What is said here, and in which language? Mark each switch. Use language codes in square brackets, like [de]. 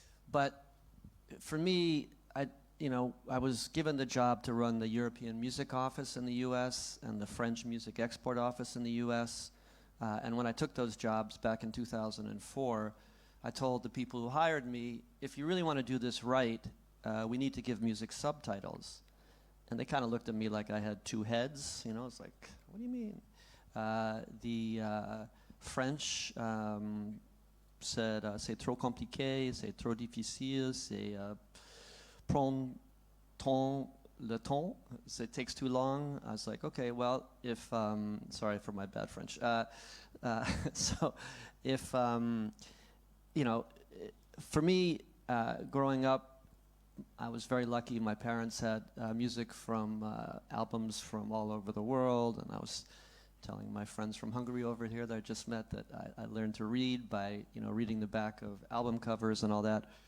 [en] But for me, I was given the job to run the European Music Office in the US and the French Music Export Office in the US. And when I took those jobs back in 2004, I told the people who hired me, if you really want to do this right, we need to give music subtitles. And they kind of looked at me like I had two heads. You know, it's like, what do you mean? The French said, [fr] c'est trop compliqué, c'est trop difficile, c'est prendre le temps, [en] it takes too long. I was like, okay, well, if, sorry for my bad French. So if, you know, for me, growing up, I was very lucky. My parents had music from albums from all over the world, and I was telling my friends from Hungary over here that I just met that I learned to read by, reading the back of album covers and all that.